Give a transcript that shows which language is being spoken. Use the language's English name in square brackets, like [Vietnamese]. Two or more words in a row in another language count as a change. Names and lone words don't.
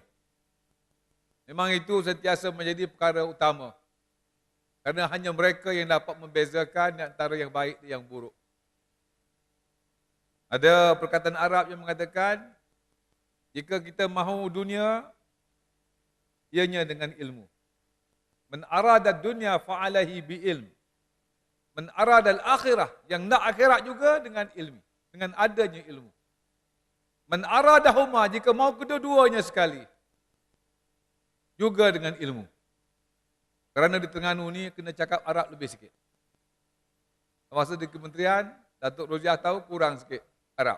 [Malay] Memang itu sentiasa menjadi perkara utama. Kerana hanya mereka yang dapat membezakan antara yang baik dan yang buruk. Ada perkataan Arab yang mengatakan, jika kita mahu dunia, ianya dengan ilmu. [Arabic] من أراد الدنيا فعليه بالعلم. من أراد الآخرة, [Malay] yang nak akhirat juga dengan ilmu, dengan adanya ilmu. [Arabic] من أرادهما, [Malay] jika mahu kedua-duanya sekali, juga dengan ilmu. Kerana di Terengganu ni kena cakap Arab lebih sikit. Masa di kementerian, Datuk Roziah tahu kurang sikit Arab.